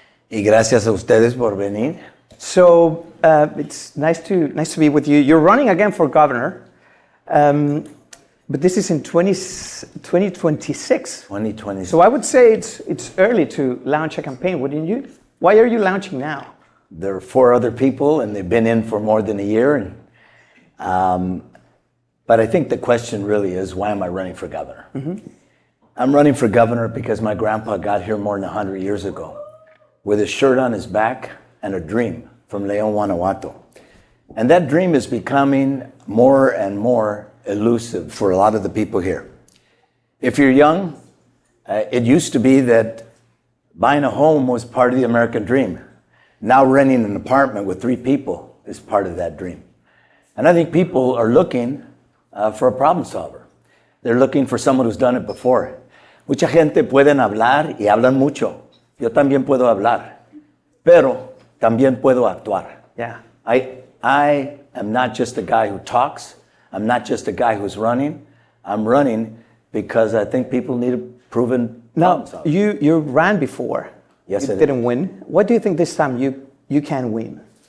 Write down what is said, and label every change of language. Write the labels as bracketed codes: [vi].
[es] Y gracias a ustedes por venir. [en] So it's nice to be with you. You're running again for governor, but this is in 2026. 2026. So I would say it's early to launch a campaign, wouldn't you? Why are you launching now? There are 4 other people, and they've been in for more than a year. But I think the question really is, why am I running for governor? Mm-hmm. I'm running for governor because my grandpa got here more than 100 years ago with a shirt on his back and a dream from León, Guanajuato. And that dream is becoming more and more elusive for a lot of the people here. If you're young, it used to be that buying a home was part of the American dream. Now renting an apartment with 3 people is part of that dream. And I think people are looking for a problem solver. They're looking for someone who's done it before. [es] Mucha gente pueden hablar y hablan mucho. Yo también puedo hablar, pero también puedo actuar. [en] Yeah. I am not just a guy who talks. I'm not just a guy who's running. I'm running because I think people need a proven problem solver. You ran before. Yes, you didn't win. What do you think this time you can win?